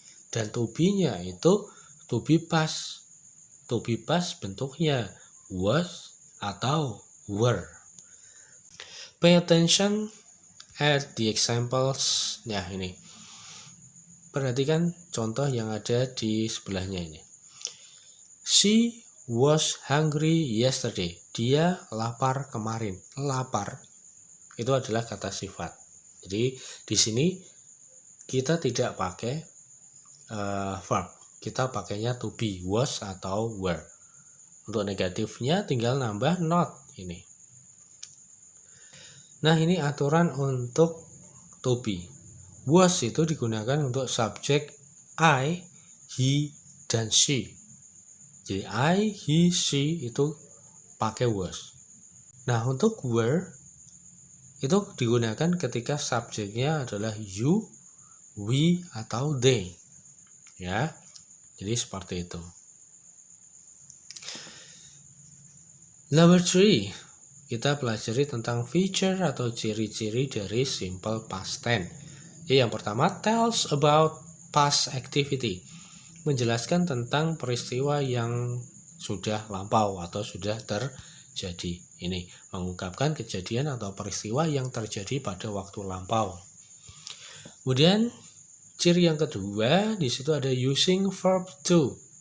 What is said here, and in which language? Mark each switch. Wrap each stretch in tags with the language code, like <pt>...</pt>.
<id>Dan to be-nya itu to be past. To be past bentuknya was atau were.</id> <en>Pay attention at the examples.</en> <id>Nah, ini. Perhatikan contoh yang ada di sebelahnya ini.</id> <en>She was hungry yesterday.</en> <id>Dia lapar kemarin. Lapar itu adalah kata sifat. Jadi di sini kita tidak pakai verb. Kita pakainya to be, was atau were. Untuk negatifnya tinggal nambah not ini. Nah, ini aturan untuk to be. Was itu digunakan untuk subjek I, he, dan she. Jadi I, he, she itu pakai was. Nah, untuk were itu digunakan ketika subjeknya adalah you, we, atau they. Ya, jadi seperti itu. Number 3, kita pelajari tentang feature atau ciri-ciri dari simple past tense. Yang pertama,</id> <en>tells about past activity.</en> <id>Menjelaskan tentang peristiwa yang sudah lampau atau sudah terjadi. Ini mengungkapkan kejadian atau peristiwa yang terjadi pada waktu lampau. Kemudian ciri yang kedua, di situ ada using verb to.</id>